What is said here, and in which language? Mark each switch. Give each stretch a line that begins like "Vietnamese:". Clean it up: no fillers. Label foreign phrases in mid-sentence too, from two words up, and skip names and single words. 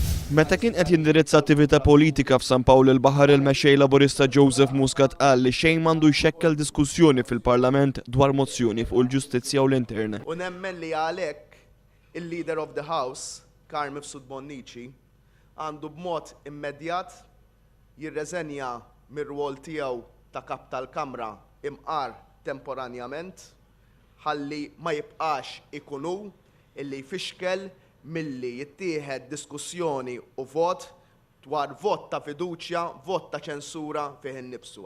Maltese: Meta kien qed jindirizza attività politika f'San Pawl il-Baħar il-mexxej Laburista Joseph Muscat qal li xejn m'għandu jxekkel diskussjoni fil-Parlament dwar mozzjoni fuq il-ġustizzja u l-intern. U nemmen li għalhekk il-
English: Leader of the House,
Maltese: Carmine Bonnici, għandu b'mod immedjat jirreżenja mir-rwol tiegħu ta' kap tal-Kamra imqar temporanjament ħalli ma jibqax ikunu illi jfixkel milli jittieħed diskussjoni u vot dwar vot ta' fiduċja, vot ta' ċensura fih innifsu.